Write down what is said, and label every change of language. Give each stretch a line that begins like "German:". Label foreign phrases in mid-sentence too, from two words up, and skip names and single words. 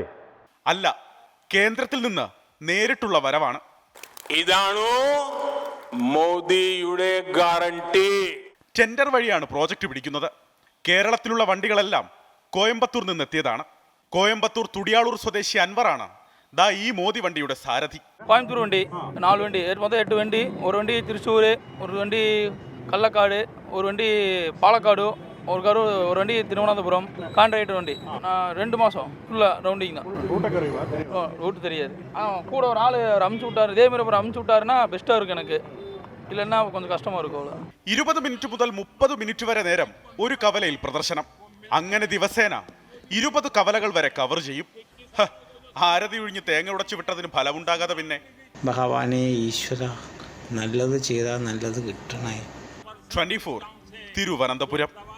Malayalam: അല്ല, കേന്ദ്രത്തിൽ നിന്ന് നേരിട്ടുള്ള വരവാണ്. ഇതാണോ മോദിയുടെ ഗ്യാരണ്ടി? ടെൻഡർ വഴിയാണ് പ്രോജക്റ്റ് പിടിക്കുന്നത്. കേരളത്തിലുള്ള വണ്ടികളെല്ലാം കോയമ്പത്തൂർ നിന്നെത്തിയതാണ്. കോയമ്പത്തൂർ തുടിയാളൂർ സ്വദേശി അൻവറാണ് ദാ ഈ മോദി വണ്ടിയുടെ സാരഥി.
Tamil: கோயம்புத்தூர் வண்டி 4 வண்டி, மொத்தம் 8 வண்டி. ஒரு வண்டி திருச்சூர், ஒரு வண்டி கள்ளக்காடு, ஒரு வண்டி பாலக்காடு, ஒரு வண்டி திருவனந்தபுரம். கான்ட்ராக்டர் வண்டி 2 மாதம் ஃபுல்லாக ரவுண்டிங் தான். ரூட்டு தெரியாது. கூட ஒரு ஆள் அமுச்சு விட்டார். இதேமாதிரி அப்புறம் அமுச்சு விட்டாருன்னா பெஸ்ட்டாக இருக்கும். எனக்கு இல்லைன்னா கொஞ்சம் கஷ்டமாக இருக்கும். அவ்வளோ
Malayalam: 20 മിനിറ്റ് മുതൽ 30 മിനിറ്റ് വരെ നേരം ഒരു കവലയിൽ പ്രദർശനം. അങ്ങനെ ദിവസേന 20 കവലകൾ വരെ കവർ ചെയ്യും. ആരതി ഒഴിഞ്ഞ് തേങ്ങ ഉടച്ചു വിട്ടതിന് ഫലമുണ്ടാകാതെ പിന്നെ. ഭഗവാനെ ഈശ്വര, നല്ലത് ചെയ്താൽ നല്ലത് കിട്ടണേ. 24 തിരുവനന്തപുരം.